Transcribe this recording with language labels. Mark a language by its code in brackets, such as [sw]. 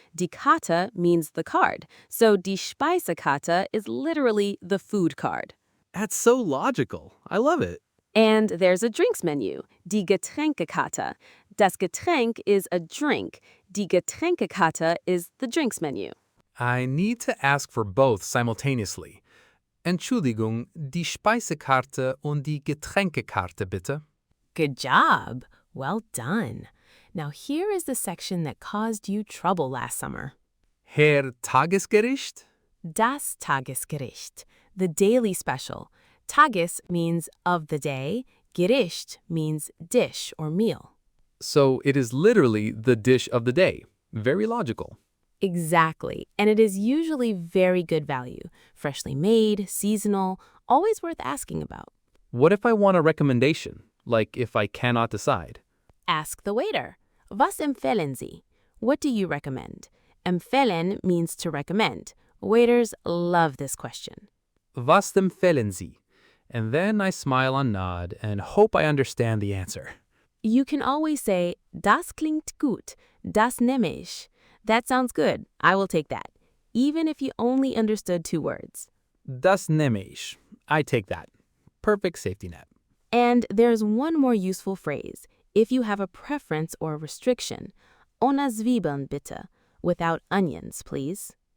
[en] Die Karte means the card. So die Speisekarte is literally the food card. That's so logical. I love it. And there's a drinks menu, die Getränkekarte. Das Getränk is a drink. Die Getränkekarte is the drinks menu. I need to ask for both simultaneously. [de] Entschuldigung, die Speisekarte und die Getränkekarte bitte. [en] Good job. Well done. Now here is the section that caused you trouble last summer. [de] Herr Tagesgericht? [en] Das Tagesgericht, the daily special. Tages means of the day. Gericht means dish or meal. So it is literally the dish of the day. Very logical. Exactly. And it is usually very good value. Freshly made, seasonal, always worth asking about. What if I want a recommendation? Like if I cannot decide? Ask the waiter. [de] Was empfehlen Sie? [en] What do you recommend? empfehlen means to recommend. Waiters love this question. [de] Was empfehlen Sie? [en] And then I smile and nod and hope I understand the answer. You can always say, [de] das klingt gut, das nehme ich. [en] That sounds good, I will take that, even if you only understood 2 words. [de] Das nehme ich. [en] I take that. Perfect safety net. And there's one more useful phrase, if you have a preference or restriction. [de] Ohne Zwiebeln bitte, [en] without onions, please.